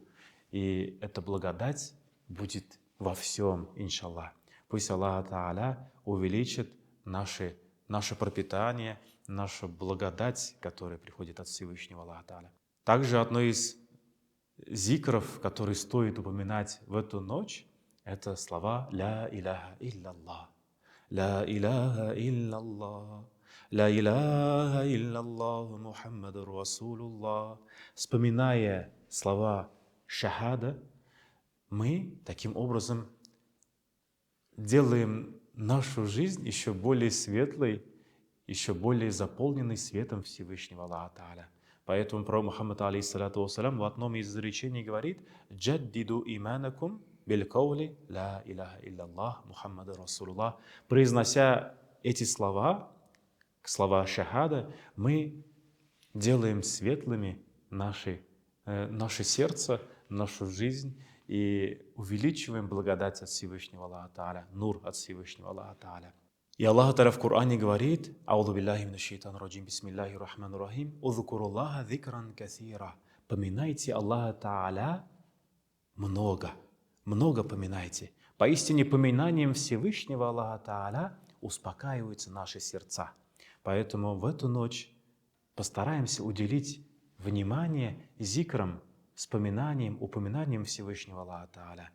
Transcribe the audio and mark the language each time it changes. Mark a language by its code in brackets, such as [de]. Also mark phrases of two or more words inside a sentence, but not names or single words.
[ru] И эта благодать будет во всем, иншаллах. Пусть Аллах Тааля увеличит наше пропитание, нашу благодать, которая приходит от Всевышнего Аллаха Тааля. Также одно из зикров, которые стоит упоминать в эту ночь, это слова [ar] «لا إله إلا الله». «لا إله إلا الله». «لا إله إلا الله محمد رسول الله». [ru] Вспоминая слова шахада, мы таким образом делаем нашу жизнь еще более светлой, еще более заполненной светом Всевышнего Аллаха Тааля. Поэтому пророк Мухаммад, [ar] عليه الصلاة والسلام, [ru] в одном из изречений говорит: [ar] «جددوا إيمانكم بقول لا إله إلا الله محمد رسول الله». [ru] Произнося эти слова шахада, мы делаем светлыми наше сердце, нашу жизнь и увеличиваем благодать от Всевышнего Аллаха Тааля, нур от Всевышнего Аллаха Тааля. И Аллах Тааля в Коране говорит: [ar] «أعوذ بالله من الشيطان الرجيم، بسم الله الرحمن الرحيم، اذكروا الله ذكرا كثيرا». [ru] Поминайте Аллаха Тааля много, много поминайте. Поистине поминанием Всевышнего Аллаха Тааля успокаиваются наши сердца. Поэтому в эту ночь постараемся уделить внимание зикрам, вспоминанием, упоминанием Всевышнего Аллаха Тааля.